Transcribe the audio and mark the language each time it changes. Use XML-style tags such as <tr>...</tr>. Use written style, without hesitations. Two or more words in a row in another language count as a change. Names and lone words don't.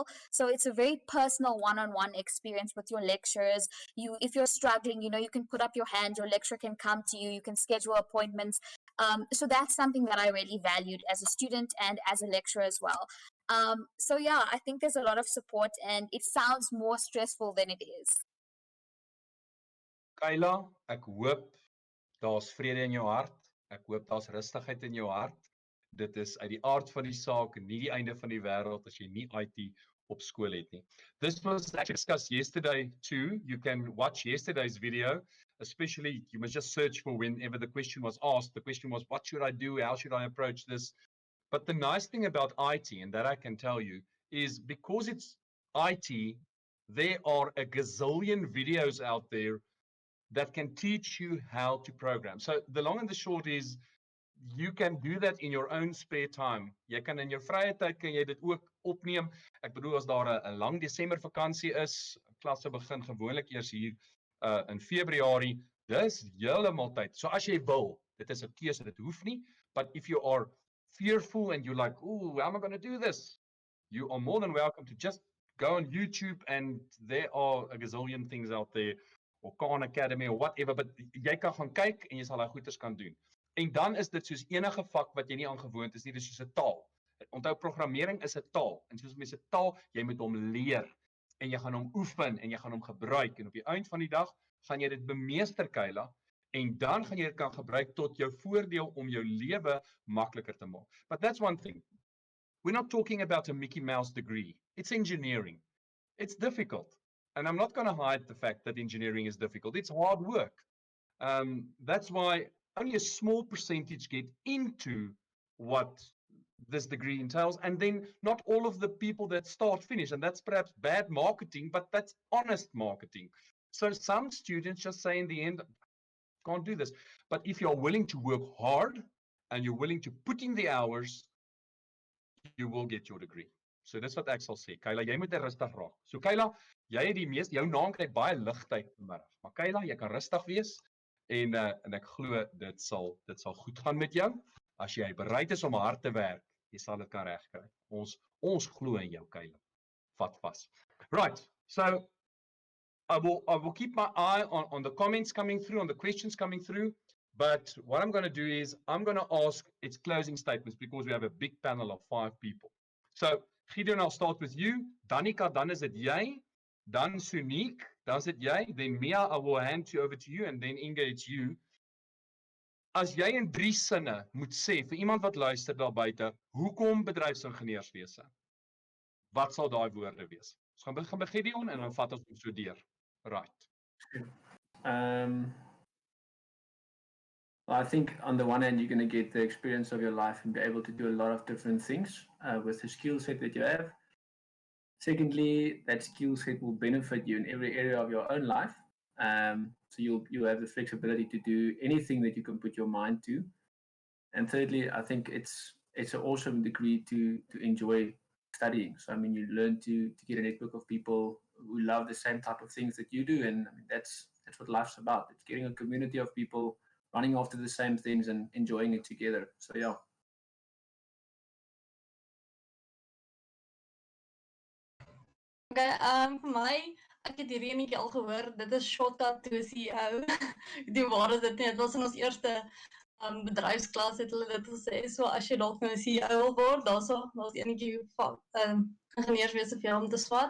<en>So it's a very personal one-on-one experience with your lecturers. If you're struggling, you know, you can put up your hand, your lecturer can come to you, you can schedule appointments. So that's something that I really valued as a student and as a lecturer as well. So yeah, I think there's a lot of support and it sounds more stressful than it is.</en> <af>Kayla, ek hoop daar's vrede in jou hart. Ek hoop daar's rustigheid in jou hart. Dit is uit die aard van die saak nie die einde van die wêreld as jy nie IT op skool het nie.</af> <en>This was actually discussed yesterday too. You can watch yesterday's video, especially you must just search for whenever the question was asked. The question was, what should I do? How should I approach this? But the nice thing about IT, and that I can tell you, is because it's IT, there are a gazillion videos out there that can teach you how to program. So the long and the short is, you can do that in your own spare time.</en> <af>Jy kan in jou vrye tyd kan jy dit ook opneem. Ek bedoel as daar 'n lang Desember vakansie is, klasse begin gewoonlik eers hier in Februarie. Dis heeltemal tyd. So as jy wil, dit is 'n keuse, dit hoef nie,</af> <en>but if you are fearful and you're like, "Ooh, how am I going to do this?" You are more than welcome to just go on YouTube, and there are a gazillion things out there, or Khan Academy or whatever, but</en> <af>jy kan gaan kyk en jy sal daai goeders kan doen. En dan is dit soos enige vak wat jy nie aangewoond is nie, dis soos 'n taal. Onthou, programmering is 'n taal, en soos mense 'n taal, jy moet hom leer en jy gaan hom oefen en jy gaan hom gebruik, en op die eind van die dag gaan jy dit bemeester, Kayla, en dan gaan jy dit kan gebruik tot jou voordeel om jou lewe makliker te maak.</af> <en>But that's one thing. We're not talking about a Mickey Mouse degree. It's engineering. It's difficult. And I'm not going to hide the fact that engineering is difficult. It's hard work. That's why only a small percentage get into what this degree entails. And then not all of the people that start finish. And that's perhaps bad marketing, but that's honest marketing. So some students just say in the end, can't do this. But if you're willing to work hard and you're willing to put in the hours, you will get your degree.</en> <af>So dis wat ek sal sê. Kayla, jy moet rustig raak. So Kayla, jy het die meeste, jou naam kry baie ligtyd vanmiddag. Maar Kayla, jy kan rustig wees en ek glo dit sal goed gaan met jou. As jy bereid is om hard te werk, jy sal dit kan regkry. Ons glo in jou, Kayla. Vat vas.</af> <en>Right. So I will keep my eye on the comments coming through, on the questions coming through. But what I'm going to do is I'm going to ask its closing statements because we have a big panel of 5 people. So Gideon, I'll start with you.</en> <af>Danica, dan is dit jy. Dan Sunique, dan is dit jy.</af> <en>Then Mia, I will hand you over to you. And then Inga, it's you.</en> <af>As jy in 3 sinne moet sê vir iemand wat luister daar buite, hoekom bedryfsingenieurswese? Wat sal daai woorde wees? Ons gaan begin by Gideon en dan vat ons so deur.</af> <en>Right. I think on the one hand, you're going to get the experience of your life and be able to do a lot of different things with the skill set that you have. Secondly, that skill set will benefit you in every area of your own life. So you have the flexibility to do anything that you can put your mind to. And thirdly, I think it's an awesome degree to enjoy studying. So I mean, you learn to get a network of people who love the same type of things that you do, and I mean, that's what life's about. It's getting a community of people running after the same things and enjoying it together. So yeah.</en> <af>Okay, vir my, ek het hierdie enetjie al gehoor, dit is</af> <en>shortcut to CEO.</en> <af>Die waar is dit nie, dit was in ons eerste bedryfsklas het hulle dit gesê, so as jy dalk nou 'n CEO wil word, daar's enetjie van ingenieurswese vir jou om te swat.</af>